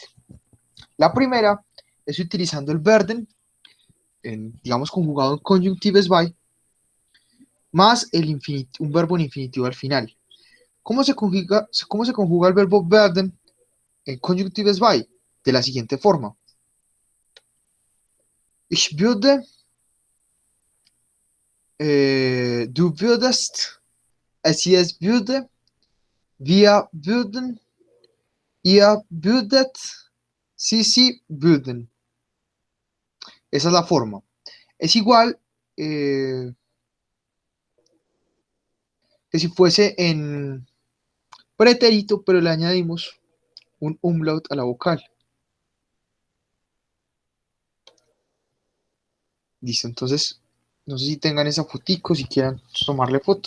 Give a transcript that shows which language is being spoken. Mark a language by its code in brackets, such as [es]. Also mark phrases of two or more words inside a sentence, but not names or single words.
[es] La primera es utilizando el werden, digamos conjugado en [de] conjunctives by, [es] más un verbo en infinitivo al final. ¿Cómo se conjuga el verbo werden en [de] Conjunctives by? [es] De la siguiente forma. [de] Ich würde, du würdest, es würde, wir würden, ihr würdet, sie würden. [es] Esa es la forma. Es igual que si fuese en pretérito, pero le añadimos un umlaut a la vocal. Listo, entonces, no sé si tengan esa fotico, si quieran tomarle foto.